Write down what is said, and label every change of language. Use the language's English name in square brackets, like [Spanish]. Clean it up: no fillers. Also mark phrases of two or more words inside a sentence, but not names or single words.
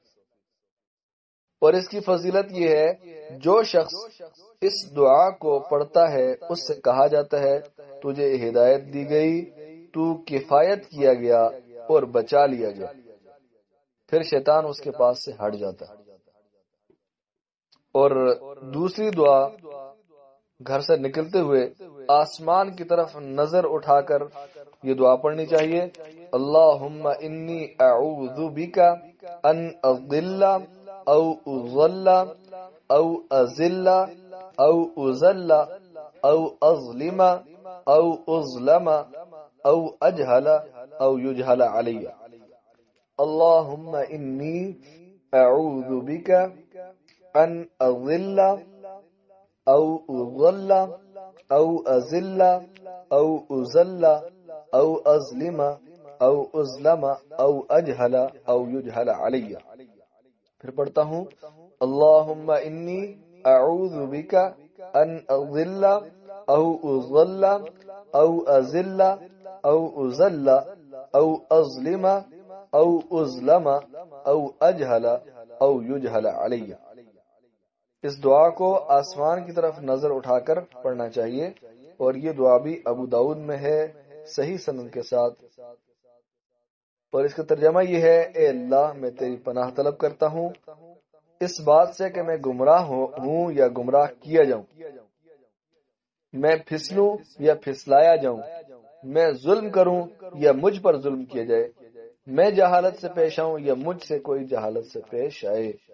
[Urdu] اور اس کی فضیلت یہ ہے: جو شخص اس دعا کو پڑھتا ہے اس سے کہا جاتا ہے تجھے ہدایت دی گئی، تو کفایت کیا گیا اور بچا لیا گیا، پھر شیطان اس کے پاس سے ہٹ جاتا ہے۔ اور دوسری دعا، گھر سے نکلتے ہوئے آسمان کی طرف نظر اٹھا کر یہ دعا پڑھنی چاہیے: [Arabic] اللہم انی اعوذ بک ان اضل او اضل او ازل او ازل او اظلم او اظلم او اجہل او یجہل علی۔ اللہم انی اعوذ بک ان اضل او اضل او ازل او ازل او ازلم او ازلم او اجہل او یجہل علی۔ [Urdu] پھر پڑھتا ہوں: [Arabic] اللہم انی اعوذ بک ان اضل او اضل او ازل او ازل او اظلم او ازلم او اجہل او یجہل علی۔ [Urdu] اس دعا کو آسمان کی طرف نظر اٹھا کر پڑھنا چاہیے، اور یہ دعا بھی ابو داؤد میں ہے صحیح سند کے ساتھ۔ اور اس کا ترجمہ یہ ہے: اے اللہ میں تیری پناہ طلب کرتا ہوں اس بات سے کہ میں گمراہ ہوں یا گمراہ کیا جاؤں، میں پھسلوں یا پھسلایا جاؤں، میں ظلم کروں یا مجھ پر ظلم کیا جائے، میں جہالت سے پیش آؤں یا مجھ سے کوئی جہالت سے پیش آئے۔